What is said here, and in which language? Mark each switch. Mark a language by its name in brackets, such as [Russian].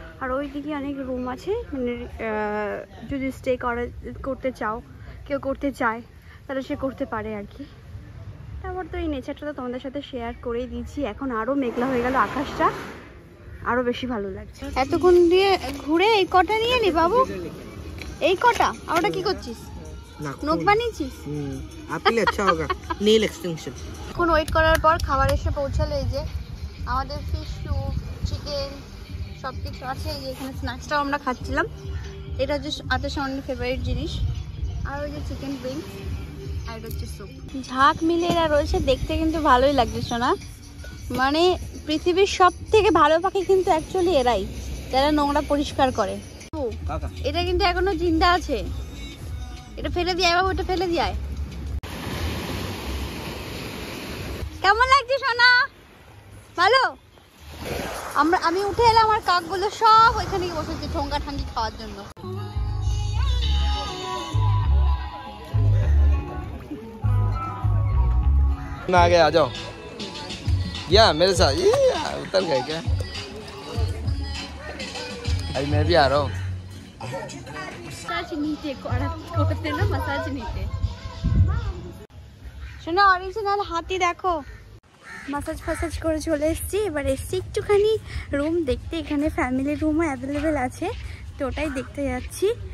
[Bangla] আর ওই দিকে অনেক রুম আছে, মানে যদি স্টে করতে চাও, কেউ করতে চায় তাহলে সে করতে পারে আর কি। তারপর তো এই নেচারটা তো তোমাদের সাথে শেয়ার করেই দিয়েছি। এখন আরও মেঘলা হয়ে গেল, আকাশটা আরও বেশি ভালো লাগছে। এতক্ষণ দিয়ে ঘুরে এই কটা নিয়ে নি বাবু, এই কটা। আর ওটা কি করছিস? নখ বানিয়েছিস? [Hindi] आपके अच्छा होगा नेल एक्सटेंशन। [Bangla] এখন ওয়েট করার পর খাবার এসে পৌঁছালো। এই যে আমাদের ফিশ স্যুপ, চিকেন সব কিছু আছে। এই যে এখানে স্ন্যাক্সটাও আমরা খাচ্ছিলাম, এটা হচ্ছে আতের সামান্য ফেভারিট জিনিস। আর ওই যে চিকেন উইংস, আর এটা হচ্ছে স্যুপ। ঝাঁক মিলে এরা রয়েছে, দেখতে কিন্তু ভালোই লাগছে শোনা। মানে পৃথিবীর সব থেকে ভালো পাখি কিন্তু অ্যাকচুয়ালি এরাই, যারা নোংরা পরিষ্কার করে। এটা কিন্তু এখনো জিন্দা আছে, এটা ফেলে দিয়ে বাবু, এটা ফেলে দিয়ে। কেমন লাগছে সোনা? ভালো। আমি উঠে এলাম, আমার কাকগুলো সব ওইখানে বসেছে ঠোঙ্গা ঠাঙ্গি খাওয়ার জন্য। [Hindi] आ गए, आ जाओ। या मेरे साथ ये उतर गए क्या? अभी मैं भी आ रहा हूँ। मसाज नीचे [Bangla] করতে না, মাসাজ নিতে। শোনো অরিজিনাল হাতি দেখো, মাসাজ ফাসাজ করে চলে এসেছি। এবার এসছি একটুখানি রুম দেখতে, এখানে ফ্যামিলি রুমও অ্যাভেলেবেল আছে, তো ওটাই দেখতে যাচ্ছি।